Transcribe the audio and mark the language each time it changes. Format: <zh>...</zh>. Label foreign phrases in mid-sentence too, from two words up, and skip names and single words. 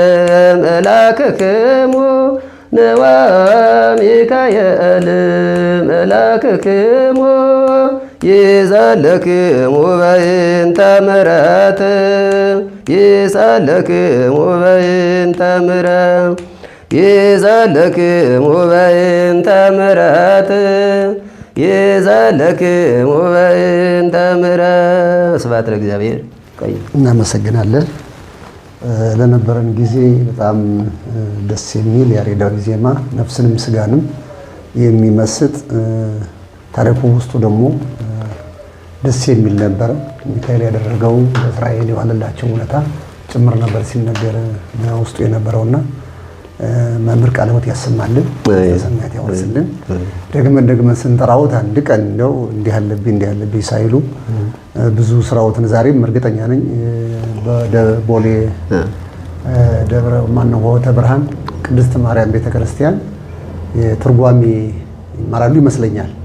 <gez>መላክክሙ ነዋ ሚካኤል መላክክሙ ይሳለክሙ በእንተ ምሕረት ይሳለክሙ በእንተ ምሕረት ይሳለክሙ በእንተ ምሕረት ይሳለክሙ በእንተ ምሕረት። ስብሐት ለእግዚአብሔር።</gez> <am>እናመሰግናለን። ለነበረን ጊዜ በጣም ደስ የሚል ያሬዳዊ ዜማ ነፍስንም ስጋንም የሚመስጥ ታሪኩ ውስጡ ደግሞ ደስ የሚል ነበር። ሚካኤል ያደረገው ለእስራኤል የዋለላቸው ውለታ ጭምር ነበር ሲነገር ውስጡ የነበረውና መምህር ቃለ ሕይወት ያሰማልን፣ ሰማያት ያወርስልን። ደግመን ስንጠራውት አንድ ቀን እንደው እንዲህ ያለብኝ ሳይሉ ብዙ ስራዎትን ዛሬም እርግጠኛ ነኝ በቦሌ ደብረ ሆተ ብርሃን ቅድስት ማርያም ቤተክርስቲያን የትርጓሜ ይማራሉ ይመስለኛል።</am>